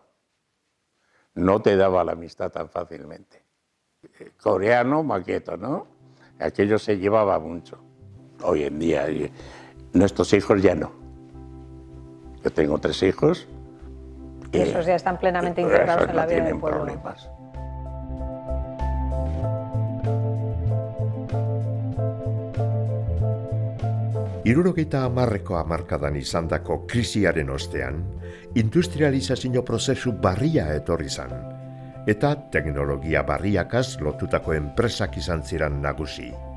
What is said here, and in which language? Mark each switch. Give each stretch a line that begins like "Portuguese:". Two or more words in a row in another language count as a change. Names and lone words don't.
Spanish: No te daba la amistad tan fácilmente. Coreano, maqueto, ¿no? Aquello se llevaba mucho. Hoy en día, nuestros hijos ya no. Yo tengo 3 hijos. Y esos ya están plenamente integrados en la vida del pueblo. Problemas.
Basque: Hirurogeita hamarreko hamarkadan izandako krisiaren ostean, industrializazio prozesu barria etorri zan, eta teknologia barriakaz lotutako enpresak izan ziren nagusi.